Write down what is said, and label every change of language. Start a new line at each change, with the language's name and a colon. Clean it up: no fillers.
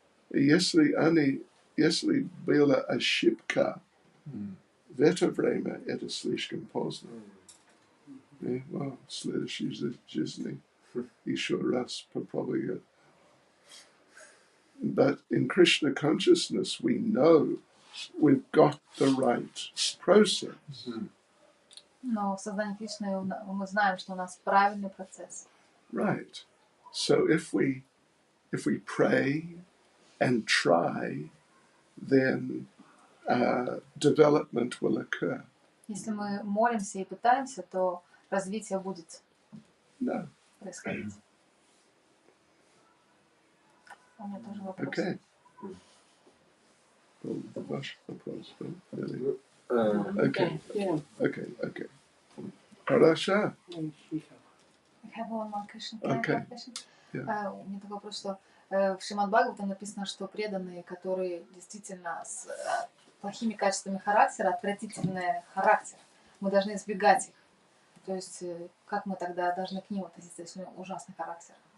Russian: И если была ошибка в это время, это слишком поздно. И, в следующей жизни еще раз попробую.
English: But in Krishna consciousness, we know we've got the right process.
Russian: Но в сознании Кришны мы знаем, что у нас правильный процесс.
English: Right. So if we pray and try, then development will occur.
Russian: Если мы молимся и пытаемся, то развитие будет происходить. У меня тоже вопрос.
English: Okay.
Russian: Ваш вопрос, Билли?
English: Okay.
Russian: Okay. Хорошо.
English: I have one more question. Okay.
Russian: У меня такой вопрос, что в Шримад Бхагаватам написано, что преданные, которые действительно с плохими качествами характера, отвратительный характер, мы должны избегать их. То есть, как мы тогда должны к ним относиться, если у них ужасный характер?